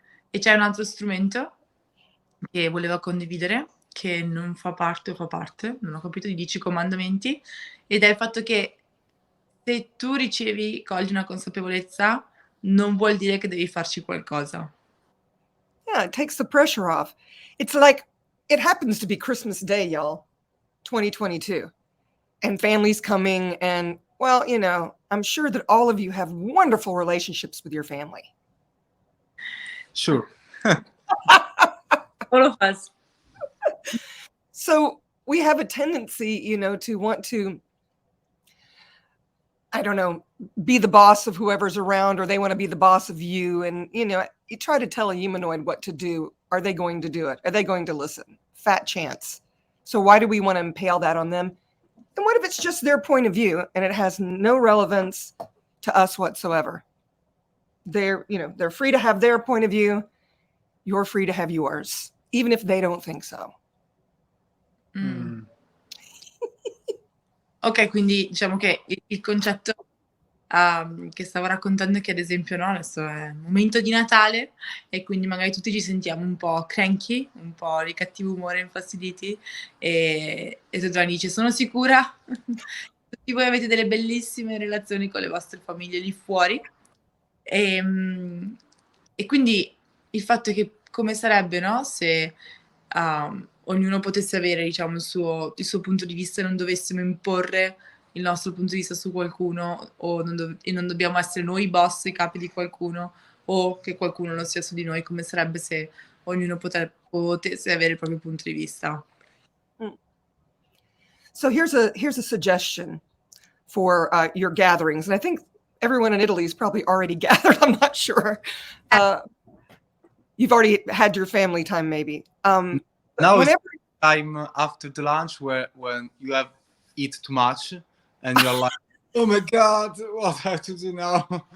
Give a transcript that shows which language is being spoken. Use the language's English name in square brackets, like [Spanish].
[Italian] E c'è un altro strumento che volevo condividere, che non fa parte, non ho capito, di 10 comandamenti, ed è il fatto che se tu cogli una consapevolezza, non vuol dire che devi farci qualcosa. [English] Yeah, it takes the pressure off. It's like, it happens to be Christmas Day, y'all, 2022. And families coming, and, well, I'm sure that all of you have wonderful relationships with your family. Sure. All of us. So we have a tendency, to want to, I don't know, be the boss of whoever's around, or they want to be the boss of you. And, you try to tell a humanoid what to do. Are they going to do it? Are they going to listen? Fat chance. So why do we want to impale that on them? And what if it's just their point of view and it has no relevance to us whatsoever? They're free to have their point of view. You're free to have yours, even if they don't think so. [Italian] Ok, quindi diciamo che il concetto che stavo raccontando è che, ad esempio, no, adesso è un momento di Natale e quindi magari tutti ci sentiamo un po' cranky, un po' di cattivo umore, infastiditi, e Giovanni dice: sono sicura tutti voi avete delle bellissime relazioni con le vostre famiglie lì fuori, e quindi il fatto è che come sarebbe, no, se ognuno potesse avere, diciamo, il suo punto di vista e non dovessimo imporre il nostro punto di vista su qualcuno, e non dobbiamo essere noi i boss, i capi di qualcuno, o che qualcuno non sia su di noi. Come sarebbe se ognuno potesse avere il proprio punto di vista? [English] So here's a suggestion for your gatherings, and I think everyone in Italy is probably already gathered. I'm not sure. You've already had your family time, maybe. Now it's time after the lunch when you have eat too much and you're like, oh my God, what I have to do now?